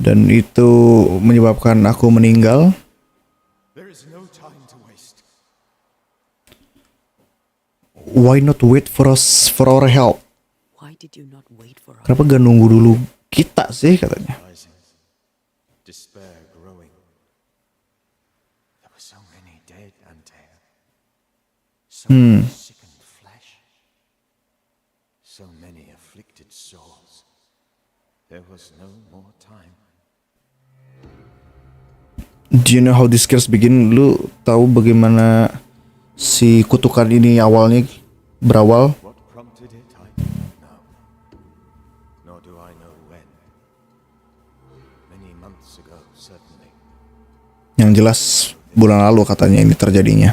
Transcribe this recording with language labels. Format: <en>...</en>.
<id>Dan itu menyebabkan aku meninggal.</id> <en>There is no time to waste. Why not wait for us for our help? Why did you not wait for us?</en> <id>Kenapa gak nunggu dulu kita sih katanya?</id> <en>Despair growing. There were so many dead, Antea. So many sickened flesh. So many afflicted souls. There was no more time. Do you know how this curse begin?</en> <id>Lu tahu bagaimana si kutukan ini awalnya berawal?</id> <en>What prompted it, I don't know. Nor do I know when. Many months ago, certainly.</en> <id>Yang jelas bulan lalu katanya ini terjadinya.</id>